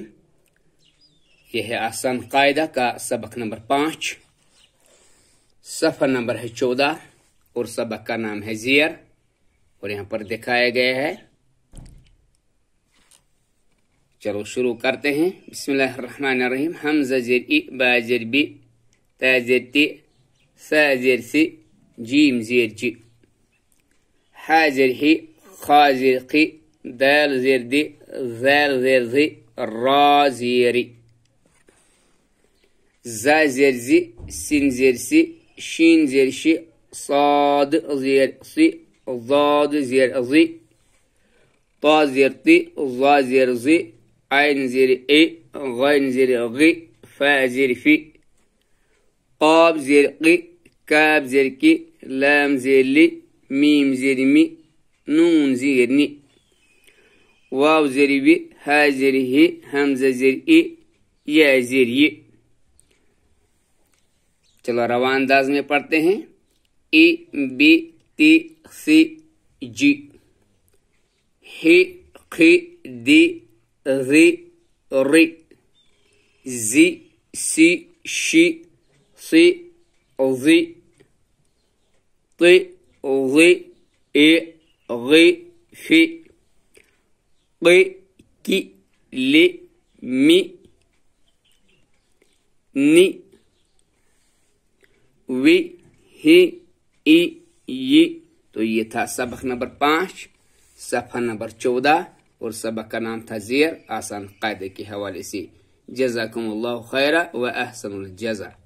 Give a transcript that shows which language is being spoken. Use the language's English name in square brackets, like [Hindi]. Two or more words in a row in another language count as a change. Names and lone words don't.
[Urdu] یہ ہے آسان قاعدہ کا سبق نمبر 5، صفحہ نمبر ہے 14 اور سبق کا نام ہے زیر، اور یہاں پر دکھایا گیا ہے۔ چلو شروع کرتے ہیں۔ [Arabic] بسم اللہ الرحمن الرحیم۔ [Urdu] حمزہ زیر ای، با زیر بی، تا زیر تی، سا زیر سی، جیم زیر جی، حا زیر ہی، خا زیر قی، دال زیر دی، زال زیر زی، را زیری، زا زیر زی، سین زیر سی، شین زیر شی، صاد زیر سی، ضاد زیر زی، طا زیر تی، ظا زیر زی، عین زیر ای، غین زیر غی، فا زیر فی، قاب زیر قی، کاب زیر کی، لام زیر لی، میم زیر می، نون زیر نی، واو زیر وی، ہا زیر ہی، حمزہ زیر ای، یا زیر ی۔ چلو رواں انداز میں پڑھتے ہیں۔ ای بی تی سی جی، ہی خی دی ری ری، زی سی شی سی زی، طی ضی ای غی فی، قی کی لی می، نی، وی ہی ای ی۔ تو یہ تھا سبق نمبر 5، صفحہ نمبر 14، اور سبق کا نام تھا زیر، آسان قاعدے کے حوالے سے۔ [Arabic] جزاکم اللہ خیرہ و احسن الجزا۔